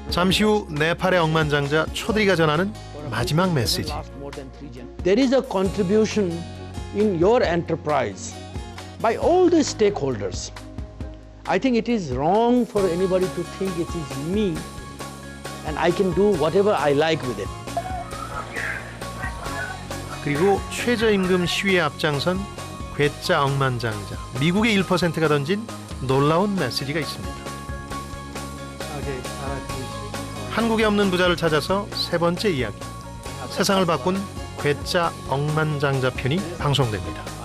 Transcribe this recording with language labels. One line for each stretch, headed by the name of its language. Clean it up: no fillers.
Korean: 잠시 후 네팔의 억만장자 초드리가 전하는 마지막 메시지.
English: there is a contribution in your enterprise by all the stakeholders. I think it is wrong for anybody to think it is me and I can do whatever I like with it.
Korean: 그리고 최저임금 시위에 앞장선 괴짜 억만장자 미국의 1%가 던진 놀라운 메시지가 있습니다. 한국에 없는 부자를 찾아서 세 번째 이야기. 세상을 바꾼 괴짜 억만장자 편이 방송됩니다.